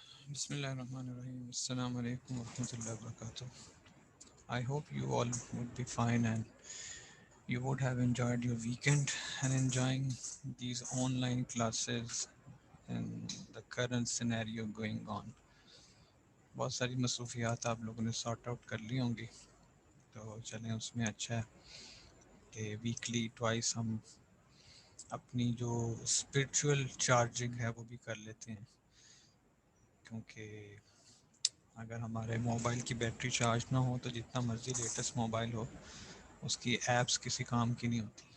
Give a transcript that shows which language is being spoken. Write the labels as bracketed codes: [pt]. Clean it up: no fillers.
[ar] بسم اللہ الرحمن الرحیم السلام علیکم ورحمۃ اللہ وبرکاتہ. [en] I hope you all would be fine and you would have enjoyed your weekend and enjoying these online classes and the current scenario going on. [ur] بہت ساری مصروفیات آپ لوگوں نے سارٹ آؤٹ کر لی ہوں گی تو چلیں اس میں اچھا ہے کہ ویکلی ٹوائس ہم اپنی جو اسپرچول چارجنگ ہے وہ بھی کر لیتے ہیں کیونکہ اگر ہمارے موبائل کی بیٹری چارج نہ ہو تو جتنا مرضی لیٹسٹ موبائل ہو اس کی ایپس کسی کام کی نہیں ہوتی.